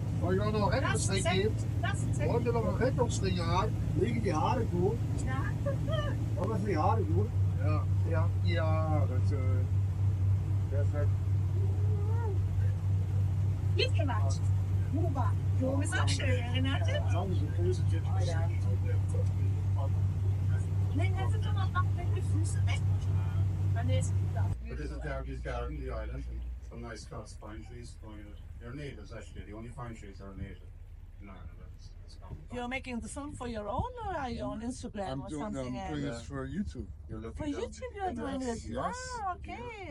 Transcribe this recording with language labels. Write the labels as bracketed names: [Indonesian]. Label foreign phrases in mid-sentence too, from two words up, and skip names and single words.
[Dutch] Als je dan nog Dat is hekkelstring het. hebt, Dat is het. als je dan nog hekkelstring aan, liggen die haren goed. Ja. Oh, dat is die haren goed. Ja, dat perfect. Niet gemaakt. Wunderbar. [German] Rom ist auch schön, erinnert ihr? [Dutch] Nee, net het dan nog met de voeten weg. Wanneer is het dan? [English] But this is Derby's garden, the island, and some nice cross pine trees growing in it. They're natives actually, the only pine trees are native in Ireland. It's common. You're making the film for your own, or are you on Instagram or something? I'm doing this for YouTube. You're looking For down YouTube, you're the doing nice- this. Yes. Ah, okay.